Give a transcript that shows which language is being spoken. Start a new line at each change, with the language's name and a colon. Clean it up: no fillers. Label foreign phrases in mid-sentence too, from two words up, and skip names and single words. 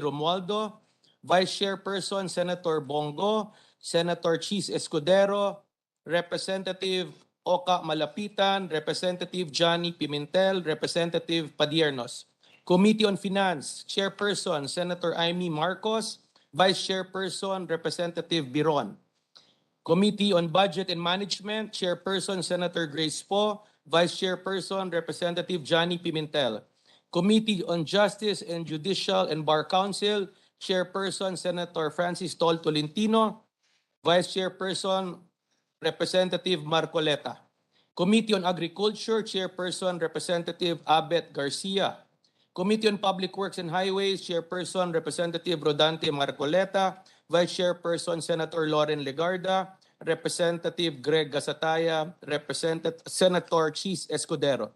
English: Romualdo, Vice Chairperson Senator Bongo, Senator Chis Escudero, Representative Oka Malapitan, Representative Johnny Pimentel, Representative Padiernos. Committee on Finance, Chairperson Senator Amy Marcos, Vice Chairperson Representative Biron. Committee on Budget and Management, Chairperson Senator Grace Poe, Vice Chairperson Representative Johnny Pimentel. Committee on Justice and Judicial and Bar Council, Chairperson Senator Francis Tol Tolentino, Vice Chairperson Representative Marcoleta. Committee on Agriculture, Chairperson Representative Abet Garcia. Committee on Public Works and Highways, Chairperson Representative Rodante Marcoleta, Vice Chairperson Senator Loren Legarda, Representative Greg Gasataya, Representative Senator Chis Escudero.